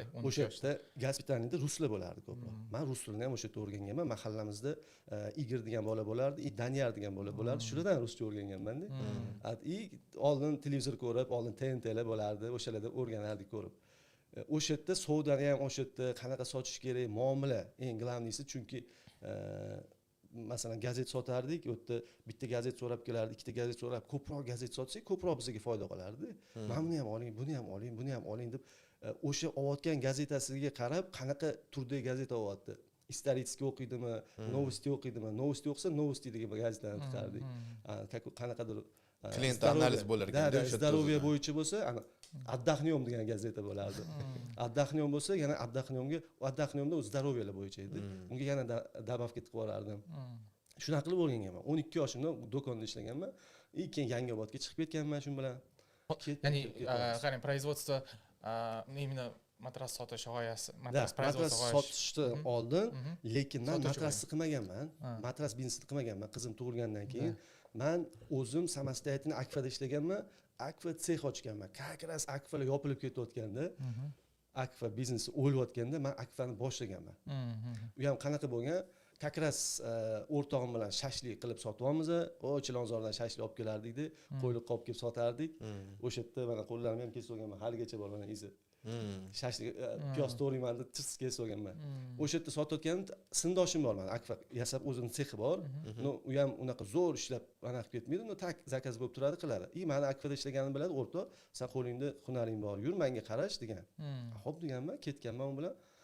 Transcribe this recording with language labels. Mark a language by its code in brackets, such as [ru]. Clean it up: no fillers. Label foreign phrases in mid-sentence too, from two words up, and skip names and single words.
[uz] o'sha yerda gospitalniyda ruslar bo'lardi ko'proq man rus tilini ham o'sha yerda o'rganganman mahallamizda Igor degan bola bo'lardi Daniel degan bola bo'lardi shulardan ruscha o'rganganmanda oldin televizor ko'rib oldin TNTlar bo'lardi o'shalarda o'rganardik ko'rib o'sha yerda savdoni ham o'sha yerda qanaqa sotish kerak muomala eng glavniysi chunki masalan gazet sotardik u yerda bitta gazet so'rab kelardi ikkita gazet so'rab ko'proq gazet sotsak ko'proq bizga foyda qolardi mana buni ham oling buni ham oling buni ham oling deb o'sha olayotgan gazetasiga qarab qanaqa turdagi gazeta olyapti исторический o'qiydimi новости o'qiydimi новости o'qisa новости degan gazetani tikardik qanaqadir klient analiz bo'lar ekan здоровье bo'yicha bo'lsa отдохнем degan gazeta bo'lardi отдохнем bo'lsa yana отдохнемda здоровьеlar bo'yicha edi unga yana добавка qilib yuborardim shunaqa qilib o'rganganman 12 yoshimda do'konda ishlaganman keyin Yangiobodga chiqib ketganman shu bilan ya'ni qarang [ru] производство именно [uz] matras sotish g'oyasi matras sotishdan oldin lekin man matrasni qilmaganman matras biznesini qilmaganman qizim tug'ilgandan keyin man o'zim samostoятельно akfada ishlaganman akfa sex ochganman [ru] как раз [uz] akfalar yopilib ketayotganda akfa biznesi o'layotganda man akfani boshlaganman u ham qanaqa bo'lgan [ru] как раз [uz] o'rtog'im bilan shashlik qilib sotyapmiz Chilonzordan shashlik olib kelardikda qo'yliq olib kelib sotardik o'sha yerda mana qo'llarimni ham kesib olganman haligacha bor mana izi shashlik piyoz to'g'rayman deb tirs kesib olganman o'sha yerda sotayotganimda sindoshim bor mana akfa yasab o'zini sexi bor u ham unaqa zo'r ishlab anaqa qilib ketmaydi [ru] так заказ [uz] bo'lib turadi qiladi mani akfada ishlaganimni biladi o'rtoq san qo'lingda hunaring bor yur menga qarash degan ho'p deganman ketganman u bilan